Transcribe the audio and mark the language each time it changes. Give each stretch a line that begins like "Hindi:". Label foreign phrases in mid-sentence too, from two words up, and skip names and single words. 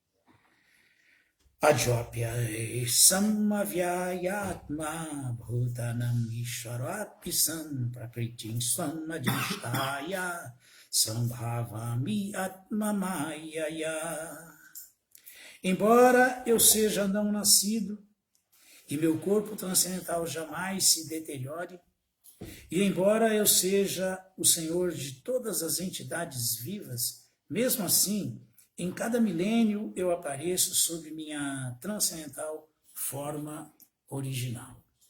Sanskrit: Ajopya Samavyayatma Bhutanam Ishvarapisam Prakritim Swamadhishtaya Sambhavami Atmamayaya.
Portuguese: Embora eu seja não nascido e meu corpo transcendental jamais se deteriore, e embora eu seja o Senhor de todas as entidades vivas, mesmo assim, em cada milênio eu apareço sob minha transcendental forma original.